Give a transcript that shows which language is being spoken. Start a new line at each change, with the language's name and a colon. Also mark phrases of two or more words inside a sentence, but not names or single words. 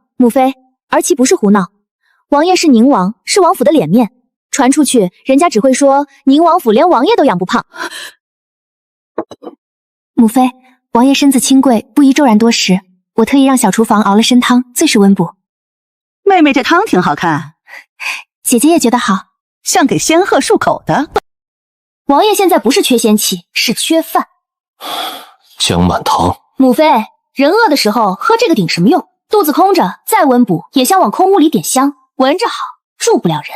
Chinese: 母妃，兒媳不是胡鬧。王爺是寧王，是王府的臉面，傳出去人家只會說寧王府連王爺都養不胖。母妃，王爺身子清貴，不宜驟然多食，我特意讓小廚房熬了參湯，最是溫補。妹妹這湯挺好看，姐姐也覺得好，像給仙鶴漱口的。王爺現在不是缺仙氣，是缺飯。江滿堂，母妃，人餓的時候喝這個頂什麼用？肚子空着再溫補，也像往空屋裡點香，聞着好，住不了人。